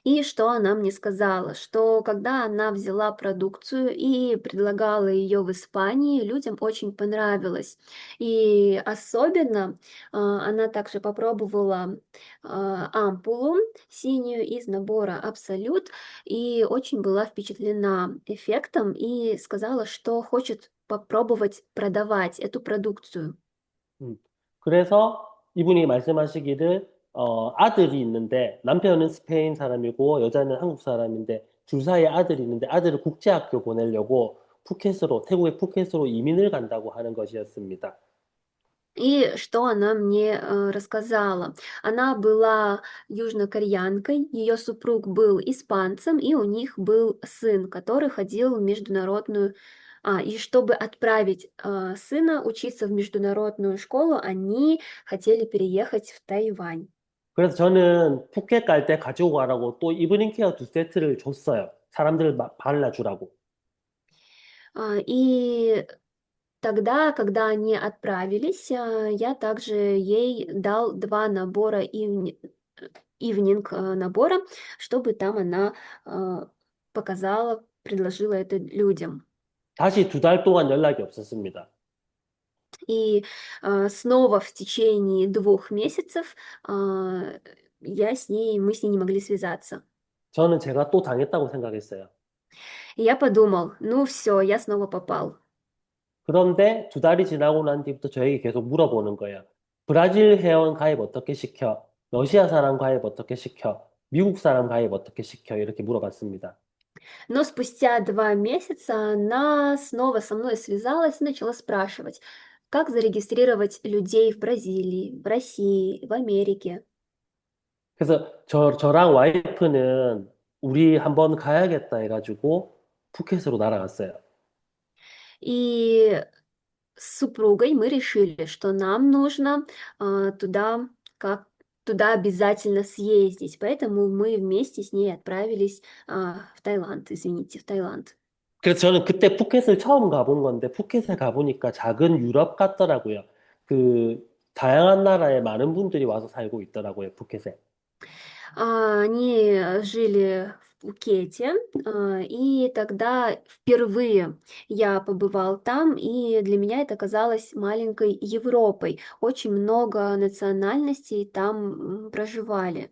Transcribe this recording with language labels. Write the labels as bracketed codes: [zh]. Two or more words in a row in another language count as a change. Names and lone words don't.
[ru] И что она мне сказала? Что когда она взяла продукцию и предлагала ее в Испании, людям очень понравилось. И особенно она также попробовала ампулу синюю из набора Абсолют и очень была впечатлена эффектом и сказала, что хочет попробовать продавать эту продукцию. 음. [ko] 그래서 이분이 말씀하시기를 아들이 있는데 남편은 스페인 사람이고 여자는 한국 사람인데 둘 사이에 아들이 있는데 아들을 국제학교 보내려고 푸켓으로 태국의 푸켓으로 이민을 간다고 하는 것이었습니다. [ru] И что она мне рассказала? Она была южнокореянкой, ее супруг был испанцем, и у них был сын, который ходил в международную. И чтобы отправить сына учиться в международную школу, они хотели переехать в Тайвань. [ko] 그래서 저는 푸켓 갈 때 가지고 가라고 또 이브닝 케어 두 세트를 줬어요. 사람들 발라주라고. [ru] И тогда, когда они отправились, я также ей дал 2 набора ивнинг набора, чтобы там она показала, предложила это людям. [ko] 다시 두 달 동안 연락이 없었습니다. [ru] И снова в течение 2 месяцев а, мы с ней не могли связаться. [ko] 저는 제가 또 당했다고 생각했어요. [ru] И я подумал, ну все, я снова попал. [ko] 그런데 두 달이 지나고 난 뒤부터 저에게 계속 물어보는 거예요. 브라질 회원 가입 어떻게 시켜? 러시아 사람 가입 어떻게 시켜? 미국 사람 가입 어떻게 시켜? 이렇게 물어봤습니다. [ru] Но спустя 2 месяца она снова со мной связалась и начала спрашивать, как зарегистрировать людей в Бразилии, в России, в Америке. [ko] 그래서 저랑 와이프는 우리 한번 가야겠다 해가지고 푸켓으로 날아갔어요. [ru] И с супругой мы решили, что нам нужно туда, как туда обязательно съездить. Поэтому мы вместе с ней отправились в Таиланд, извините, в Таиланд. [ko] 그래서 저는 그때 푸켓을 처음 가본 건데 푸켓에 가보니까 작은 유럽 같더라고요. 그 다양한 나라에 많은 분들이 와서 살고 있더라고요, 푸켓에. [ru] Они жили в Пхукете, и тогда впервые я побывал там, и для меня это казалось маленькой Европой. Очень много национальностей там проживали.